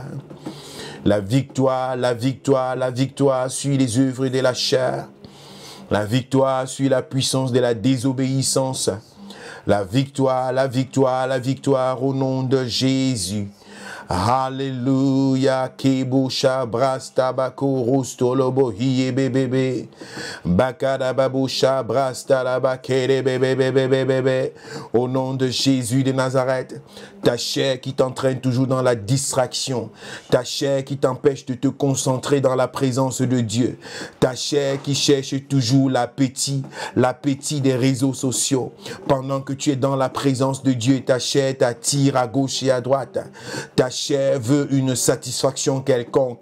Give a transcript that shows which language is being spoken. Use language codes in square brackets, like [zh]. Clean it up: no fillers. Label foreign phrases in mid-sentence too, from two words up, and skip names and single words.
[fr] La victoire, la victoire, la victoire suit les œuvres de la chair. La victoire suit la puissance de la désobéissance. La victoire, la victoire, la victoire au nom de Jésus. Alléluia, Kebusha Brasta Bako Rustolobo Hiye Bebebe Bakada Babusha Brasta Labakere Bebebe. Au nom de Jésus de Nazareth, ta chair qui t'entraîne toujours dans la distraction, ta chair qui t'empêche de te concentrer dans la présence de Dieu, ta chair qui cherche toujours l'appétit des réseaux sociaux, pendant que tu es dans la présence de Dieu, ta chair t'attire à gauche et à droite, ta chair veut une satisfaction quelconque.